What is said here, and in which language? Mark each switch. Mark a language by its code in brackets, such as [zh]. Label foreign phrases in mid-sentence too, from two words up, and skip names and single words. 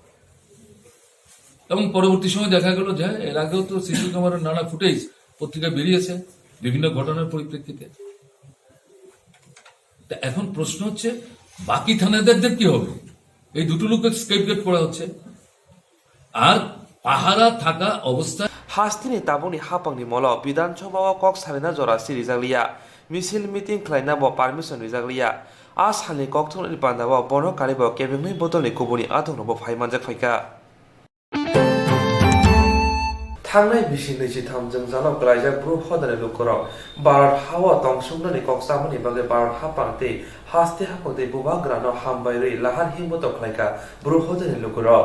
[bn] এবং পরবর্তী সময় দেখা গেল যে এর আগেও তো সিসি ক্যামেরার নানা ফুটেজ পত্রিকায় বেরিয়েছে বিভিন্ন ঘটনার পরিপ্রেক্ষিতে। এখন প্রশ্ন হচ্ছে, বাকি থানাদারদের কি হবে? এই দুটো লোককে স্কেপগেট করা হচ্ছে, আর পাহারা থাকা অবস্থায় [trp] हास्तिनि ताबुनि हापांनि मल विधानसभाव कक सालिना जरा सिरिजागलिया मिसिल मिटिं खालायना ब पारमिशन रिजागलिया आ सालनि कक थुननि बान्दाव बनो कारिब केबिंनि बदलनि कुबुनि आदोंनोबो फाइमानजाक फाइका थांनाय बिसि 23 जों जानाव ग्लाइजाक ब्रु हदानि लुकराव भारत हावा तंसुंनानि कक्सामनि बागे भारत हापांते हास्ति हापांते बुबा ग्रानो हामबायरि लाहार हिमबत खलायका ब्रु हदानि लुकराव